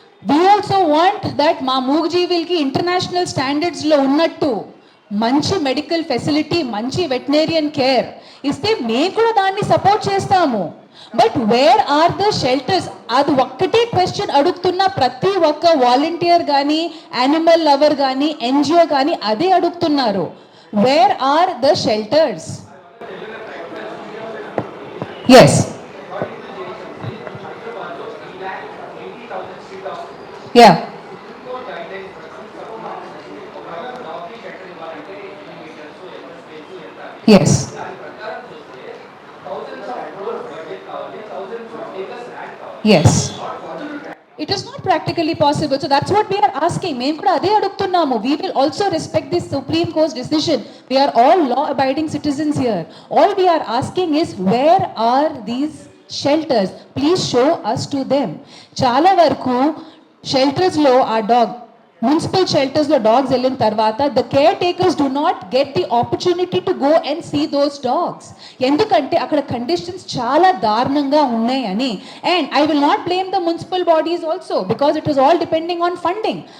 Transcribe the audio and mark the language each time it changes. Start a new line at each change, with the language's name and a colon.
English: we also want that
Telugu: మా మూగజీవులకి international స్టాండర్డ్స్లో ఉన్నట్టు మంచి మెడికల్ ఫెసిలిటీ, మంచి వెటనరియన్ కేర్ ఇస్తే మేము కూడా దాన్ని సపోర్ట్ చేస్తాము.
English: But where are the shelters?
Telugu: అది ఒక్కటే క్వశ్చన్ అడుగుతున్న ప్రతి ఒక్క వాలంటీర్ కానీ, యానిమల్ లవర్ కానీ, ఎన్జిఓ కానీ అదే అడుగుతున్నారు.
English: Where are the shelters? Yes, yeah, yes, yes, it is not practically possible, so that's what we are asking.
Telugu: మేము కూడా అదే అడుగుతున్నాము.
English: We will also respect this Supreme Court's decision. We are all law abiding citizens here. All we are asking is where are these shelters? Please show us to them.
Telugu: చాలా వరకు షెల్టర్స్లో ఆ municipal షెల్టర్స్లో dogs వెళ్ళిన తర్వాత
English: The caretakers do not get the opportunity to go and see those dogs.
Telugu: ఎందుకంటే అక్కడ conditions చాలా దారుణంగా ఉన్నాయని.
English: And I will not blame the municipal bodies also, because it is all depending on funding.